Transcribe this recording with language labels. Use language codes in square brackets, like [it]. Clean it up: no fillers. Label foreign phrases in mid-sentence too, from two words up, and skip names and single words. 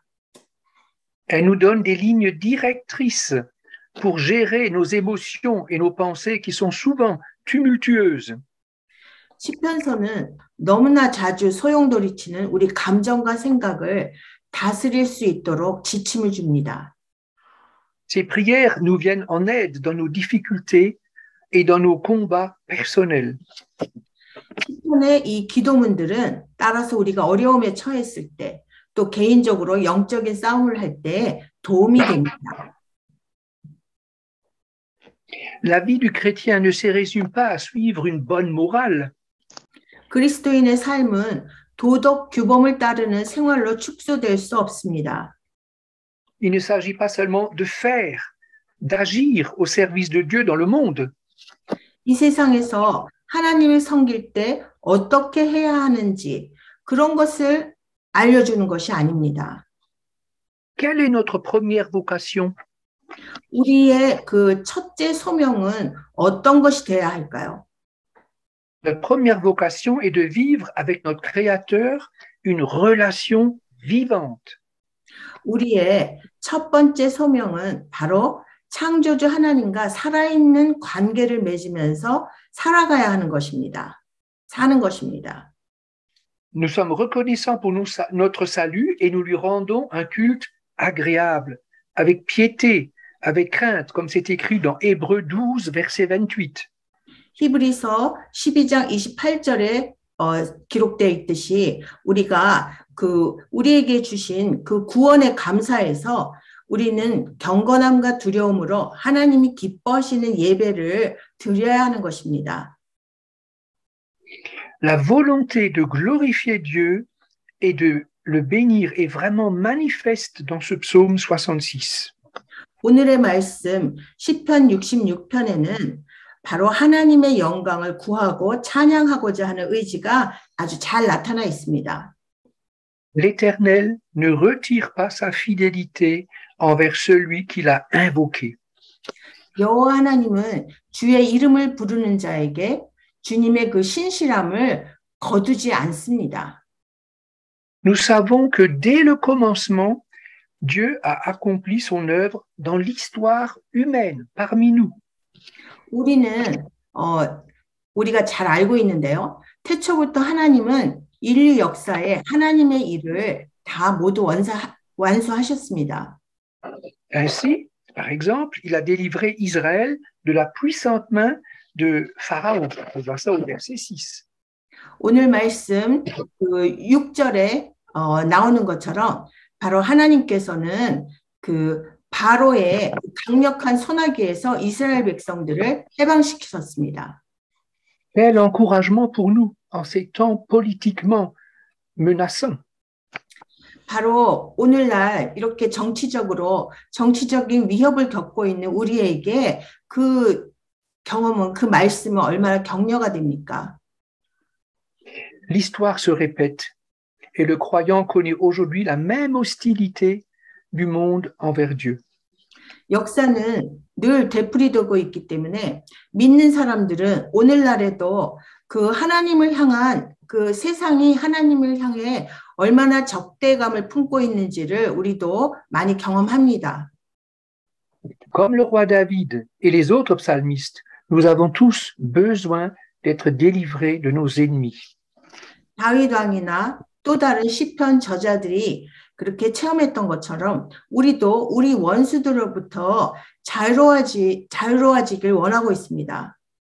[fr] Elle nous donne des lignes directrices pour gérer nos émotions et nos pensées qui sont souvent tumultueuses. [ko] 시편서는 너무나 자주 소용돌이치는 우리 감정과 생각을 다스릴 수 있도록 지침을 줍니다. [fr] Ces prières nous viennent en aide dans nos difficultés et dans nos combats personnels. [ko] 시편의 이 기도문들은 따라서 우리가 어려움에 처했을 때, 또 개인적으로 영적인 싸움을 할 때 도움이 됩니다. [fr] La vie du chrétien ne se résume pas à suivre une bonne morale. [ko] 그리스도인의 삶은 도덕 규범을 따르는 생활로 축소될 수 없습니다. [fr] Il ne s'agit pas seulement de faire, d'agir au service de Dieu dans le monde. [ko] 이 세상에서 하나님을 섬길 때 어떻게 해야 하는지 그런 것을 알려주는 것이 아닙니다. [fr] Quelle est notre première vocation? [ko] 우리의 그 첫째 소명은 어떤 것이 되어야 할까요? [fr] Notre première vocation est de vivre avec notre Créateur une relation vivante. [ko] 우리의 첫 번째 소명은 바로 창조주 하나님과 살아있는 관계를 맺으면서 살아가야 하는 것입니다. 사는 것입니다. [fr] Nous sommes reconnaissants pour notre salut et nous lui rendons un culte agréable, avec piété, avec crainte, comme c'est écrit dans Hébreux 12, verset 28. [ko] 히브리서 12장 28절에 기록되어 있듯이 우리가 우리에게 주신 그 구원에 감사해서 우리는 경건함과 두려움으로 하나님이 기뻐하시는 예배를 드려야 하는 것입니다. [fr] La volonté de glorifier Dieu et de le bénir est vraiment manifeste dans ce psaume 66. [ko] 오늘의 말씀 시편 66편에는 바로 하나님의 영광을 구하고 찬양하고자 하는 의지가 아주 잘 나타나 있습니다. [fr] L'Éternel ne retire pas sa fidélité envers celui qui l'a invoqué. [ko] 여호와 하나님은 주의 이름을 부르는 자에게 주님의 그 신실함을 거두지 않습니다. [fr] Nous savons que dès le commencement, Dieu a accompli son œuvre dans l'histoire humaine parmi nous. [ko] 우리는 우리가 잘 알고 있는데요. 태초부터 하나님은 인류 역사에 하나님의 일을 다 모두 완수하셨습니다. [fr] Ainsi, par exemple, il a délivré Israël de la puissante main de Pharaon. On voit ça au verset 6. [ko] 오늘 말씀 그 6절에 나오는 것처럼 바로 하나님께서는 그 바로의 강력한 손아귀에서 이스라엘 백성들을 해방시키셨습니다. [fr] Quel encouragement pour nous en ces temps politiquement menaçants. [ko] 바로 오늘날 이렇게 정치적인 위협을 겪고 있는 우리에게 그 경험은, 그 말씀은 얼마나 격려가 됩니까? [fr] L'histoire se répète et le croyant connaît aujourd'hui la même hostilité du monde envers Dieu. [ko] 역사는 늘 되풀이되고 있기 때문에 믿는 사람들은 오늘날에도 그 하나님을 향한 그 세상이 하나님을 향해 얼마나 적대감을 품고 있는지를 우리도 많이 경험합니다. [fr] Comme le roi David et les autres psalmistes, nous avons tous besoin d'être délivrés de nos ennemis. [ko] 다윗 왕이나 또 다른 시편 저자들이 그렇게 체험했던 것처럼 우리도 우리 원수들로부터 자유로워지길 원하고 있습니다.